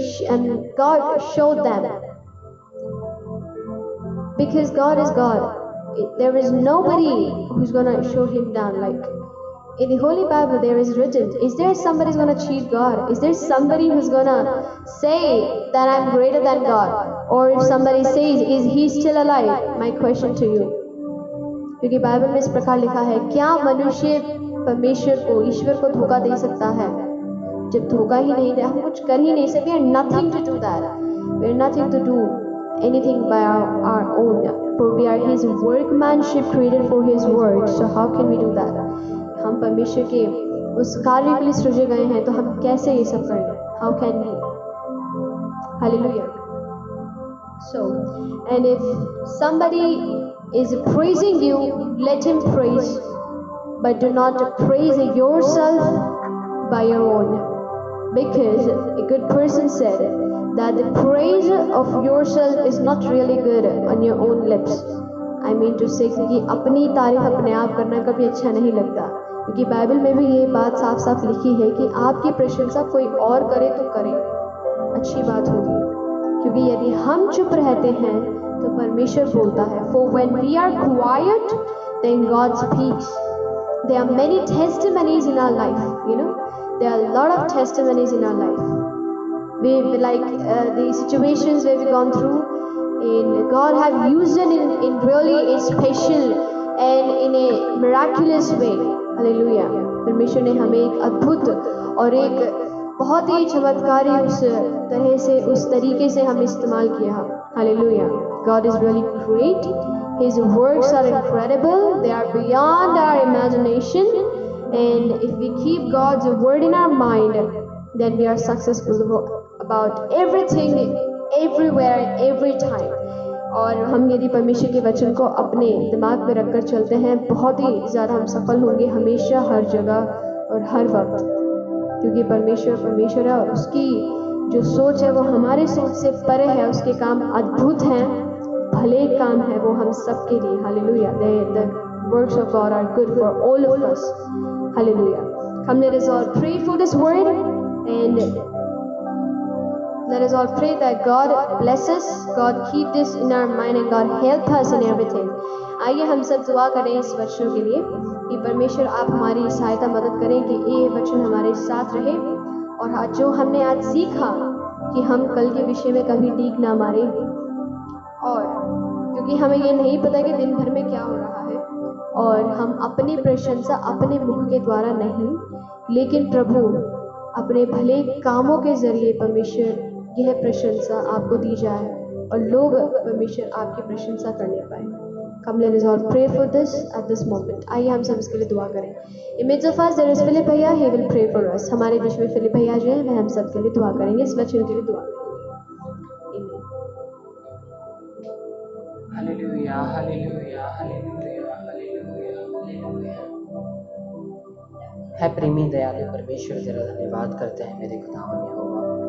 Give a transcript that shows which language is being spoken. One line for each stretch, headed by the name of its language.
English: And God showed them. Because God is God. there is nobody who's gonna show him down. Like in the Holy Bible, there is written, is there somebody who's gonna cheat God? Is there somebody who's gonna say that I'm greater than God? Or if somebody says, is he still alive? My question to you.
Hindi: क्योंकि Bible में इस प्रकार लिखा है, क्या मनुष्य परमेश्वर को, ईश्वर को धोखा दे सकता है? जब धोखा ही नहीं दे, हम कुछ कर ही नहीं सकते.
English: We are nothing to do that. We are nothing to do anything by our own. For we are His workmanship created for His word. So how can we do that?
Hindi: हम परमेश्वर के उस कार्य के लिए सृजे गए हैं, तो हम कैसे ये सब कर लें?
English: How can we? Hallelujah. So, and if somebody is praising you, let him praise, but do not praise yourself by your own. Because a good person said that the praise of yourself is not really good on your own lips. I mean to say
Hindi: कि अपनी तारीफ अपने आप करना कभी अच्छा नहीं लगता, क्योंकि बाइबल में भी ये बात साफ साफ लिखी है कि आपकी प्रशंसा कोई और करे तो करे, अच्छी बात होगी. क्योंकि यदि हम चुप रहते हैं तो परमेश्वर बोलता है.
English: For when we are quiet, then God speaks. There are many testimonies in our life, you know. There are a lot of testimonies in our life. We like the situations where we've gone through, and God have used it in really a special and in a miraculous way. Hallelujah.
Hindi: परमेश्वर ने हमें एक अद्भुत और एक बहुत ही चमत्कारी उस तरह से, उस तरीके से हमें इस्तेमाल किया.
English: Hallelujah. God is really great. His works are incredible. They are beyond our imagination. And if we keep God's word in our mind, then we are successful about everything, everywhere, every time.
Hindi: और हम यदि परमेश्वर के वचन को अपने दिमाग में रखकर चलते हैं, बहुत ही ज़्यादा हम सफल होंगे हमेशा, हर जगह और हर वक्त. क्योंकि परमेश्वर है और उसकी जो सोच है वो हमारे सोच से परे है. उसके काम अद्भुत हैं, भले काम है वो हम सब के लिए. Hallelujah.
English: The works of God are good for all of us. Hallelujah. Come, let us all pray for this word, and let us all pray that God bless us, God keep this in our mind, and God help us in everything.
Hindi: आइए हम सब दुआ करें इस वचनों के लिए कि परमेश्वर आप हमारी सहायता मदद करें कि ये वचन हमारे साथ रहे, और जो हमने आज सीखा कि हम कल के विषय में कभी डीक ना मारे. और क्योंकि हमें ये नहीं पता कि दिन भर में क्या हो रहा है, और हम अपनी प्रशंसा अपने मुख के द्वारा नहीं, लेकिन प्रभु अपने भले कामों के जरिए परमेश्वर यह प्रशंसा आपको दी जाए और लोग परमेश्वर आपकी प्रशंसा करने पाए.
English: Come, let us all pray for this at this moment.
Hindi: आइए हम सब इसके लिए दुआ करें.
English: In midst of us there is Philip भैया, he will pray for us.
Hindi: हमारे बीच में फिलिप भैया जो है वह हम सब के लिए दुआ करेंगे, इस वचन के लिए दुआ करेंगे. Hallelujah, hallelujah, hallelujah, hallelujah, hallelujah. है प्रेमी दयालु परमेश्वर, तेरा धन्यवाद करते हैं मेरे खुदावन यहोवा.